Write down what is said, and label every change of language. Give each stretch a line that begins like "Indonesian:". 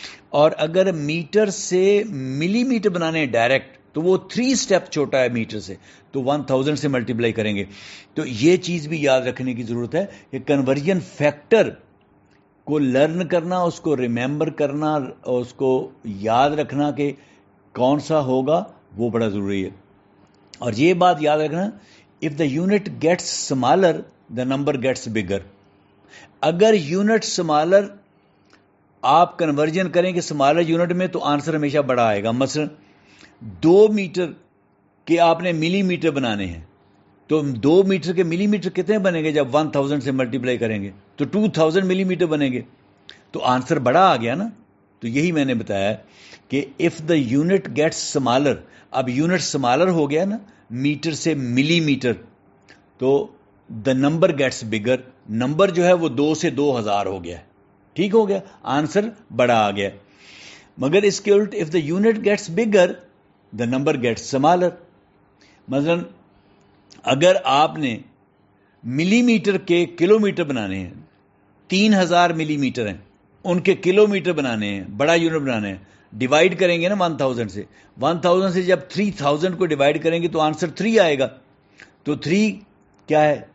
Urdu: اور اگر میٹر سے ملی میٹر بنانے ہیں ڈائریکٹ تو وہ 3 سٹیپ چھوٹا ہے میٹر سے تو 1000 سے ملٹیپلائی کریں گے. تو یہ چیز بھی یاد رکھنے کی ضرورت ہے کہ کنورژن فیکٹر کو لرن کرنا، اس کو ریممبر کرنا اور اس کو یاد رکھنا کہ کون سا ہوگا وہ بڑا ضروری ہے. اور یہ بات یاد رکھنا
English: if the unit gets smaller the number gets bigger.
Urdu: اگر یونٹ سمالر آپ کنورژن کریں کہ سمالر یونٹ میں تو آنسر ہمیشہ بڑا آئے گا. مثلا 2 میٹر کے آپ نے ملی میٹر بنانے ہیں تو 2 میٹر کے ملی میٹر کتنے بنیں گے جب 1000 سے ملٹیپلائی کریں گے تو 2000 ملی میٹر بنیں گے تو آنسر بڑا آ گیا نا. تو یہی میں نے بتایا کہ
English: if the unit gets smaller،
Urdu: اب یونٹ سمالر ہو گیا نا میٹر سے ملی میٹر تو
English: the number gets bigger.
Urdu: Number جو ہے وہ 2 سے 2000 ہو گیا. ٹھیک ہو گیا، آنسر بڑا آ گیا. مگر اس کے الٹ
English: if the unit gets bigger the number gets smaller.
Urdu: مثلا اگر آپ نے ملی میٹر کے کلو میٹر بنانے ہیں، 3000 ملی میٹر ہیں ان کے کلو میٹر بنانے ہیں، بڑا یونٹ بنانے ہیں، ڈیوائڈ کریں گے نا 1000 سے. 1000 سے جب 3000 کو ڈیوائڈ کریں گے تو آنسر 3 آئے گا. تو 3 کیا ہے؟